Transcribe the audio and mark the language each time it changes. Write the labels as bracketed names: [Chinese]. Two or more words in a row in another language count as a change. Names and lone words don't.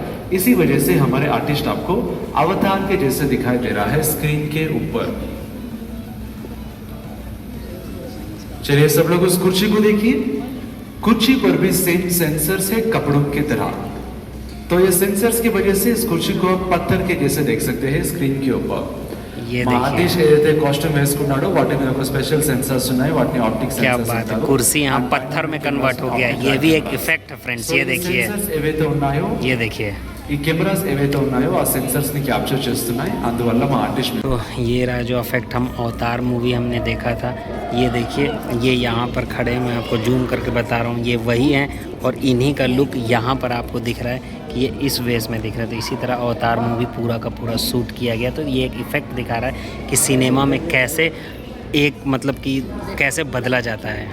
[Hindi] इसी वजह से हमारे आर्टिस्ट आपको अवतार के जैसे दिखाई दे रहा है स्क्रीन के ऊपर। चलिए सब लोग उस कुर्सी को देखिए। कुर्सी पर भी [English] same sensors [Hindi] है कपड़ों की तरह। तो ये सेंसर्स की वजह से इस कुर्सी को पत्थर के जैसे देख सकते हैं स्क्रीन के ऊपर। ये [Telugu] ఆర్టిస్ట్ ఏదైతే కాస్ట్యూమ్ వేసుకున్నాడో వాటి మీద ఒక [English] special sensors [Telugu] ఉన్నాయి, వాటిని ఆప్టిక్ [Hindi] क्या [Telugu] సెన్సర్స్ [Hindi] बात है, [Telugu] అంటారు। [Hindi] कुर्सी यहाँ पत्थर में कन्वर्ट हो गया। ये भी एक इफेक्ट है फ्रेंड्स। ये देखिए, [Telugu] సెన్సర్స్ ఏవైతే ఉన్నాయో [Hindi] ये देखिए। [Telugu] ఈ కెమెరాస్ ఏవైతే ఉన్నాయో ఆ సెన్సర్స్ ని క్యాప్చర్ చేస్తున్నాయి। అందువల్ల మా ఆర్టిస్ట్ [Hindi] तो ये रहा जो इफेक्ट हम अवतार मूवी हमने देखा था। ये देखिए, ये यहाँ पर खड़े हैं, मैं आपको जूम करके बता रहा हूँ, ये वही हैं। और इन्हीं का लुक यहाँ पर आपको दिख रहा है कि ये इस वेस में दिख रहा है। तो इसी तरह अवतार मूवी पूरा का पूरा शूट किया गया। तो ये एक इफ़ेक्ट दिखा रहा है कि सिनेमा में कैसे एक मतलब कि कैसे बदला जाता है।